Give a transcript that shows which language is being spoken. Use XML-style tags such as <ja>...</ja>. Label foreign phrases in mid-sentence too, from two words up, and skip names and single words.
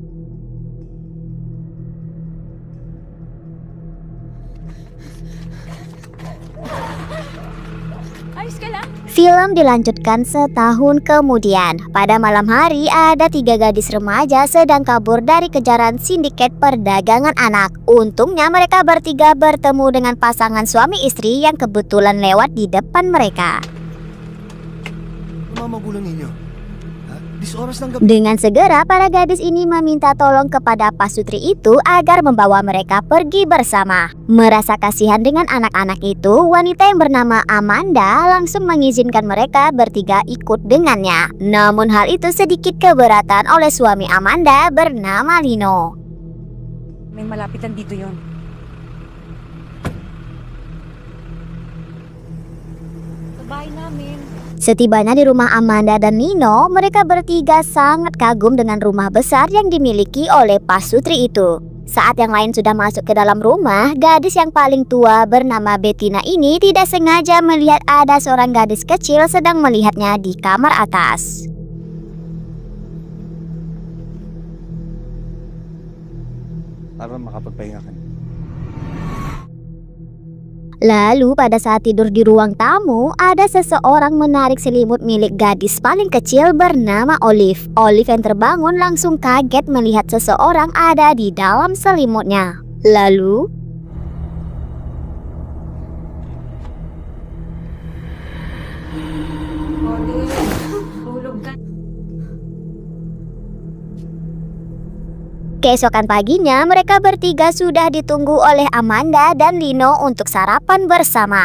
<id>Film dilanjutkan setahun kemudian. Pada malam hari, ada 3 gadis remaja sedang kabur dari kejaran sindiket perdagangan anak. Untungnya mereka bertiga bertemu dengan pasangan suami istri yang kebetulan lewat di depan mereka.</id> <tl>Magulang ninyo.</tl> <id>Dengan segera para gadis ini meminta tolong kepada pasutri itu agar membawa mereka pergi bersama. Merasa kasihan dengan anak-anak itu, wanita yang bernama Amanda langsung mengizinkan mereka bertiga ikut dengannya. Namun hal itu sedikit keberatan oleh suami Amanda bernama Lino.</id> <tl>May malapitan dito yon. Sa bahay namin.</tl> <id>Setibanya di rumah Amanda dan Nino, mereka bertiga sangat kagum dengan rumah besar yang dimiliki oleh pasutri itu. Saat yang lain sudah masuk ke dalam rumah, gadis yang paling tua bernama Bettina ini tidak sengaja melihat ada seorang gadis kecil sedang melihatnya di kamar atas.</id> <tl>Para makapagpahinga ka.</tl> <id>Lalu pada saat tidur di ruang tamu, ada seseorang menarik selimut milik gadis paling kecil bernama Olive. Olive yang terbangun langsung kaget melihat seseorang ada di dalam selimutnya. Lalu keesokan paginya, mereka bertiga sudah ditunggu oleh Amanda dan Lino untuk sarapan bersama.</id>